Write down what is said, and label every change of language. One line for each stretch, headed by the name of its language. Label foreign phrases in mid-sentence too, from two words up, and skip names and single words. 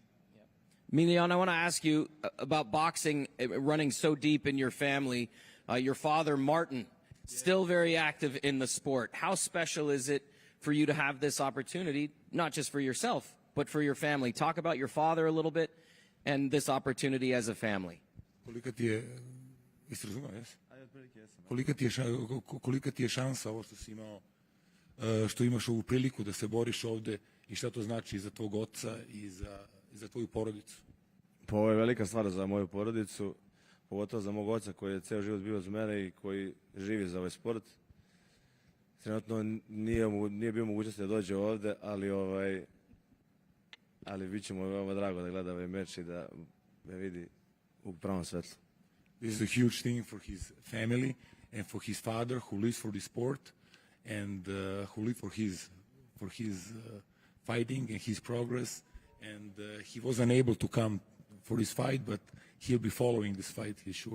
English: Miljan, I want to ask you about boxing running so deep in your family. Your father, Martin, still very active in the sport. How special is it for you to have this opportunity, not just for yourself, but for your family. Talk about your father a little bit and this opportunity as a family.
Serbian: Kolika ti je, jesi razumio, jes? Kolika ti je šansa ovo što si imao, što imaš ovu priliku da se boriš ovde i šta to znači za tvog oca i za tvoju porodicu? Pa ovo je velika stvar za moju porodicu, pogotovo za mog oca koji je ceo život bio uz mene i koji živi za ovaj sport. Trenutno nije bio mogućnosti da dođe ovde, ali bit će mu veoma drago da gleda ovaj meč i da me vidi u pravom svetlu.
English: This is a huge thing for his family and for his father who lives for the sport and who lives for his fighting and his progress. And he was unable to come for this fight, but he'll be following this fight, he's sure.